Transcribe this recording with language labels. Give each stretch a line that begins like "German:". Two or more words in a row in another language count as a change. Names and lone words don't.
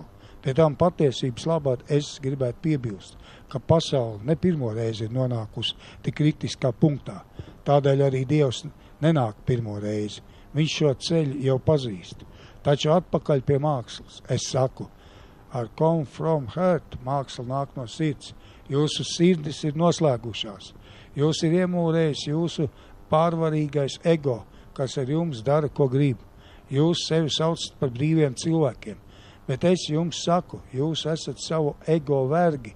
Latvian: Pie tām patiesības labāk es gribētu piebilst, ka pasauli ne pirmo reizi ir nonākusi tik kritiskā punktā. Tādēļ arī Dievs nenāk pirmo reizi. Viņš šo ceļu jau pazīst. Taču atpakaļ pie mākslas. Es saku, ar
English: come from heart
Latvian: māksla nāk no sirds. Jūsu sirdis ir noslēgušās. Jūs ir iemūrējis jūsu pārvarīgais ego, kas ar jums dara, ko grib. Jūs sevi saucat par brīviem cilvēkiem. Bet es jums saku, jūs esat savu ego vergi.